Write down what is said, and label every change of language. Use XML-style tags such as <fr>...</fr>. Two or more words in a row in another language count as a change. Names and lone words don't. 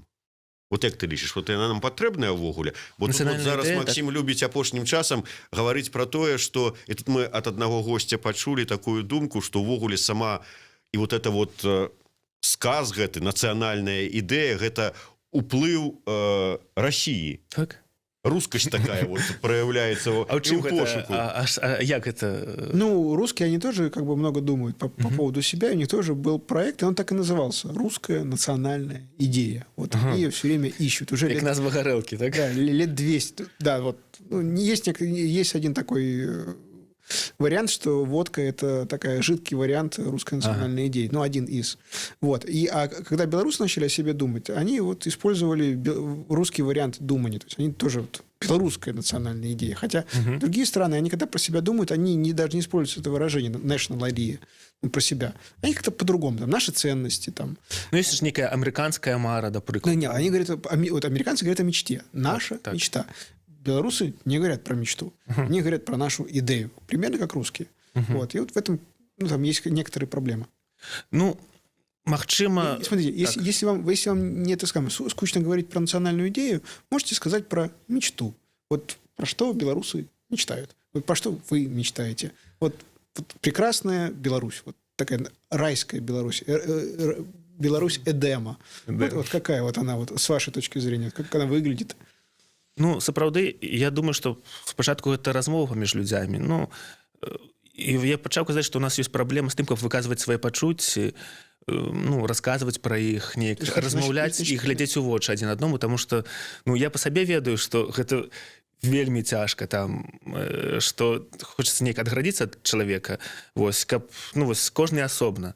<be>Вот як ты лічыш, вот яна нам патрэбная ўвогуле? Бо тут вот зараз Максим любіць апошнім часам гаварыць пра тое, што, і тут мы ад аднаго госця пачулі такую думку, што ўвогуле сама і</be> <ru>вот это вот</ru> <be>сказ гэты, нацыянальная ідэя, гэта уплыў Расіі. Так.</be> <ru>Рускость такая вот проявляется в пошуку.</ru> <be>А як это?</be> <ru>Ну, русские, они тоже как бы много думают по поводу себя. У них тоже был проект, и он так и назывался. «Русская национальная идея». Вот они ее все время ищут. Уже</ru> <be>как назва горелки, так?</be> <ru>Да, лет 200. Да, вот. Ну, есть один такой вариант, что водка – это такая жидкий вариант русской национальной идеи. Ну, один из. Вот. А когда белорусы начали о себе думать, они вот использовали русский вариант думания. То есть они тоже вот белорусская национальная идея. Хотя другие страны, они когда про себя думают, они даже не используют это выражение</ru> <en>«national idea»,</en> <ru>ну, про себя. Они как-то по-другому. Там, наши ценности. Там. Ну, есть же некая американская мара, например. Ну, не, они говорят, вот американцы говорят о мечте. Наша мечта. Белорусы не говорят про мечту, они говорят про нашу идею, примерно как русские. Вот. И вот в этом, ну, там есть некоторые проблемы.</ru> <be>Ну, магчыма...</be> <ru>Смотрите, если вам не, так скажем, скучно говорить про национальную идею, можете сказать про мечту. Вот про что белорусы мечтают. Вот про что вы мечтаете? Вот прекрасная Беларусь, вот такая райская Беларусь, Беларусь Эдема. Вот какая вот она, вот, с вашей точки зрения, как она выглядит?</ru> <be>Ну, сапраўды, я думаю, што спачатку гэта размова паміж людзямі. Ну, і я пачаў казаць, што у нас ёсць праблема з тым, каб выказваць свае пачуцці, ну, расказваць пра іх, неяк размаўляць і глядзець у вочы адзін аднаму, таму што, ну, я па сабе ведаю, што гэта вельмі цяжка там, што хочацца неяк адградзіцца ад чалавека, вось, каб, ну, вось, кожны асобна.</be>